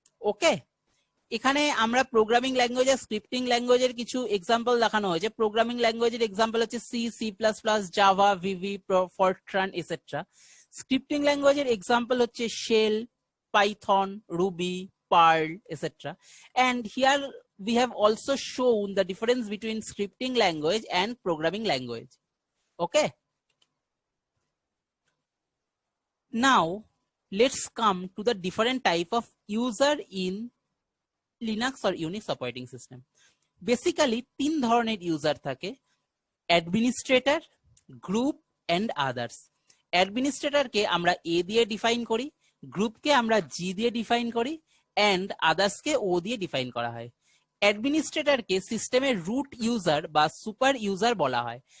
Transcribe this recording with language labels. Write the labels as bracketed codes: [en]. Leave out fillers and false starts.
[bn] ওকে, এখানে আমরা programming language আর scripting ল্যাঙ্গুয়েজের কিছু এক্সাম্পল দেখানো হয়েছে। প্রোগ্রামিং ল্যাঙ্গুয়েজের এক্সাম্পল হচ্ছে C++, Java, VB, Fortran etcetera. Scripting ল্যাঙ্গুয়েজের example হচ্ছে shell, Python, Ruby, Perl, etc. [en] And here we have also shown the difference between scripting language and programming language. Okay. Now let's come to the different type of user in Linux or Unix operating system. [bn] Basically তিন ধরনের user থাকে: administrator, group and others. অ্যাডমিনিস্ট্রেটরকে আমরা A দিয়ে define করি, গ্রুপকে আমরা G দিয়ে define করি, এন্ড আদার্সকে O দিয়ে ডিফাইন করা হয়। অ্যাডমিনিস্ট্রেটরকে সিস্টেমের রুট ইউজার বা সুপার ইউজার বলা হয়।